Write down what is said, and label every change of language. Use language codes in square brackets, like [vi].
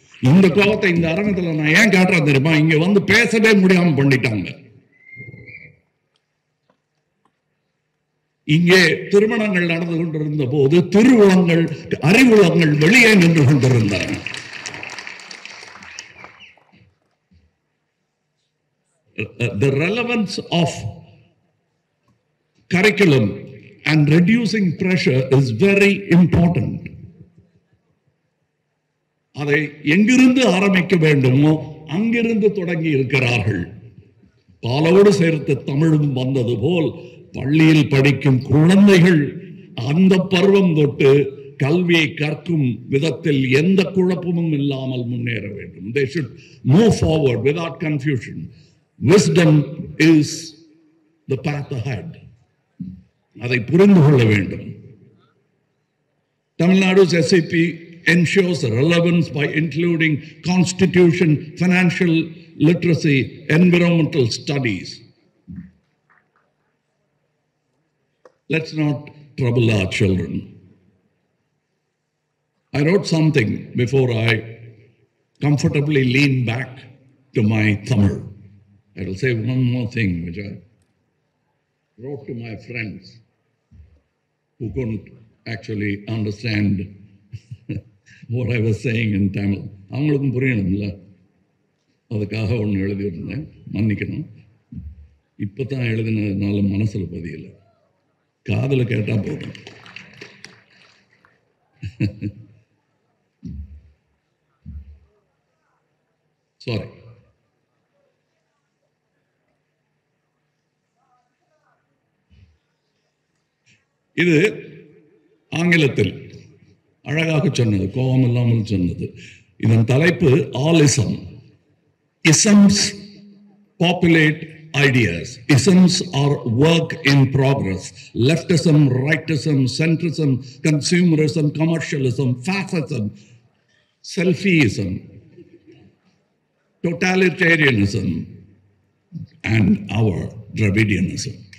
[ta] இந்த கோபத்தை இந்த அரங்கத்தில் நான் ஏன் காட்டுறேன் தெரியுமா? இங்க பேசவே முடியாம பண்ணிட்டாங்க. இங்கே திருமணங்கள் நடந்து கொண்டிருந்த போது திருவுளங்கள் அறிவுளங்கள் வெளியே நின்று கொண்டிருந்தன. [en] The relevance of curriculum and reducing pressure is very important. [ta] அதை எங்கிருந்து ஆரம்பிக்க வேண்டுமோ அங்கிருந்து தொடங்கி இருக்கிறார்கள். பாலோடு சேர்த்து தமிழும் வந்தது போல் பள்ளியில் படிக்கும் குழந்தைகள் அந்த பருவம் தொட்டு கல்வியை கற்கும் விதத்தில் எந்த குழப்பமும் இல்லாமல் முன்னேற வேண்டும். [en] They should move forward without confusion. Wisdom is the path ahead. [ta] அதை புரிந்து கொள்ள வேண்டும். [en] Tamil Nadu's SAP ensures relevance by including constitution, financial literacy, environmental studies. Let's not trouble our children. I wrote something before I comfortably lean back to my Tamil. I will say one more thing which I wrote to my friends who couldn't actually understand what I was saying in Tamil. [ta] அவங்களுக்கும் புரியணும்ல, அதுக்காக ஒன்று எழுதியிருந்தேன், மன்னிக்கணும். இப்போ தான் எழுதினதுனால மனசில் பதியலை, காதில் கேட்டால் போதும். சாரி. இது ஆங்கிலத்தில் அழகாக சொன்னது, கோபம் இல்லாமல் சொன்னது. இதன் தலைப்பு ஆலிசம். [en] Isms populate ideas. Isms are work in progress. Leftism, rightism, centrism, consumerism, commercialism, fascism, selfieism, totalitarianism, and our Dravidianism.